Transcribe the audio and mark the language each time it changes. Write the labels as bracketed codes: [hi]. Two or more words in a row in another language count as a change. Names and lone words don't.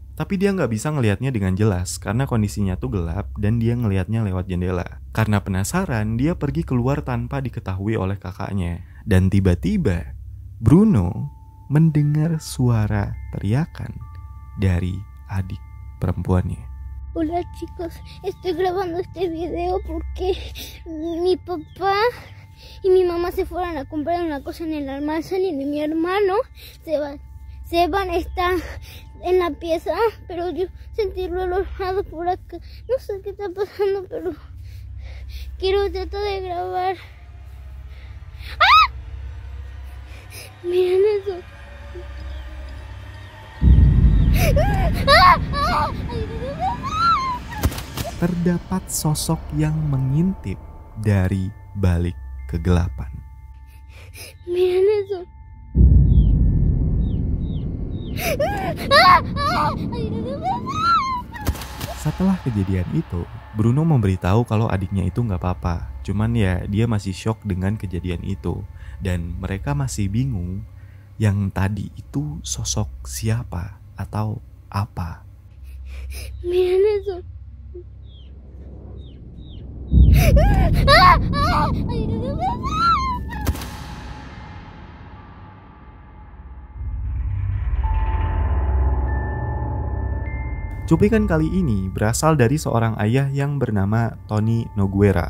[id] Tapi dia nggak bisa ngelihatnya dengan jelas karena kondisinya tuh gelap dan dia ngelihatnya lewat jendela. Karena penasaran, dia pergi keluar tanpa diketahui oleh kakaknya. Dan tiba-tiba, Bruno mendengar suara teriakan dari adik perempuannya. [es] Hola chicos, estoy grabando este video porque mi papá y mi mamá se fueron a comprar una cosa en el almacén y mi hermano Seban está en la pieza, pero yo sentí relojado por acá. No sé qué está pasando, pero quiero tratar de grabar. ¡Ah! Miren eso. ¡Ah! ¡Ah! [id] Terdapat sosok yang mengintip dari balik kegelapan. [es] Miren eso. [id] Setelah kejadian itu, Bruno memberitahu kalau adiknya itu nggak apa-apa. Cuman ya dia masih shock dengan kejadian itu. Dan mereka masih bingung yang tadi itu sosok siapa atau apa. [es] Miren eso. [id] Cuplikan kali ini berasal dari seorang ayah yang bernama Tony Noguera.